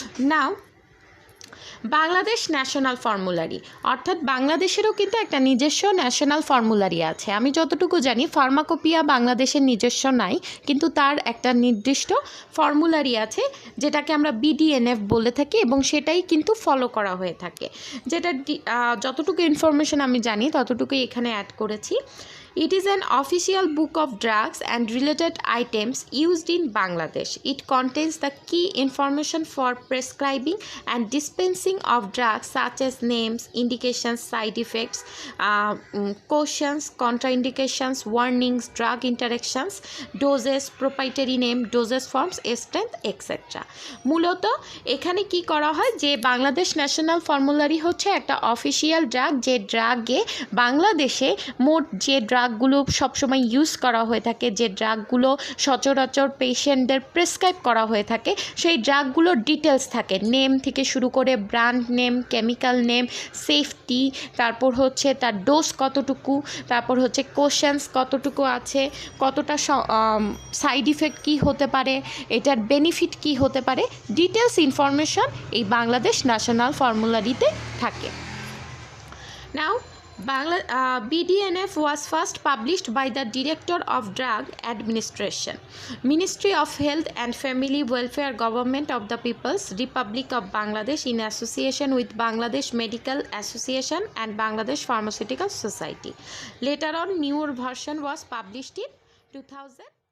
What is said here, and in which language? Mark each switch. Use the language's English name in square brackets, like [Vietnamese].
[Bangla] নাও, Bangladesh national formulary, অর্থাৎ বাংলাদেশেরও কিন্তু একটা নিজস্ব ন্যাশনাল ফর্মুলারি আছে। আমি যতটুকু জানি ফার্মাকোপিয়া বাংলাদেশের নিজস্ব নাই, কিন্তু তার একটা নির্দিষ্ট ফর্মুলারি আছে যেটাকে আমরা BDNF বলে থাকি, এবং সেটাই কিন্তু ফলো করা হয়ে থাকে। যেটা যতটুকু ইনফরমেশন আমি জানি ততটুকুই এখানে অ্যাড করেছি। [English] It is an official book of drugs and related items used in Bangladesh. It contains the key information for prescribing and dispensing of drugs such as names, indications, side effects, cautions, contraindications, warnings, drug interactions, doses, proprietary name, dosage forms, strength, etc. [Bangla] মূলত এখানে কি করা হয় যে Bangladesh national formulary হচ্ছে একটা official drug, যে ড্রাগে বাংলাদেশে মোট যে ড্রাগগুলো সবসময় ইউজ করা হয়ে থাকে, যে ড্রাগগুলো সচরাচর পেশেন্টদের প্রেসক্রাইব করা হয়ে থাকে, সেই ড্রাগগুলোর ডিটেলস থাকে, নেম থেকে শুরু করে brand name, chemical name, safety, তারপর হচ্ছে তার ডোজ কতটুকু, তারপর হচ্ছে কোশ্চেন্স কতটুকু আছে, কতটা সাইড ইফেক্ট কী হতে পারে, এটার বেনিফিট কী হতে পারে, ডিটেলস ইনফরমেশন এই বাংলাদেশ ন্যাশনাল ফর্মুলারিতে থাকে। [English] Now, BDNF was first published by the Director of Drug Administration, Ministry of Health and Family Welfare, Government of the People's Republic of Bangladesh, in association with Bangladesh Medical Association and Bangladesh Pharmaceutical Society. Later on, newer version was published in 2000.